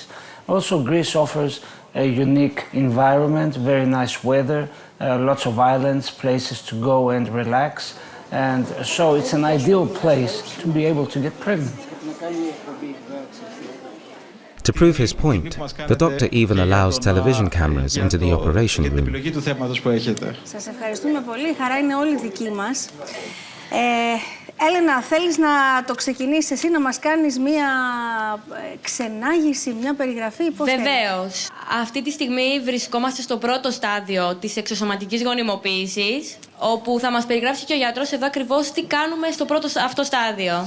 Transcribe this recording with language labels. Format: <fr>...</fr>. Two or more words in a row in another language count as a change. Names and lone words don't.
<en>Also, Greece offers a unique environment, very nice weather, lots of islands, places to go and relax. And so it's an ideal place to be able to get pregnant. To prove his point, the doctor even allows television cameras into the operation room.</en> <el>Σας ευχαριστούμε πολύ. Η χαρά είναι όλη δική μας. Έλενα, θέλεις να το ξεκινήσεις εσύ, να μας κάνεις μία ξενάγηση, μία περιγραφή, πώς θέλεις? Βεβαίως. Αυτή τη στιγμή βρισκόμαστε στο πρώτο στάδιο της εξωσωματικής γονιμοποίησης, όπου θα μας περιγράψει και ο γιατρός εδώ ακριβώς τι κάνουμε στο πρώτο αυτό στάδιο.</el>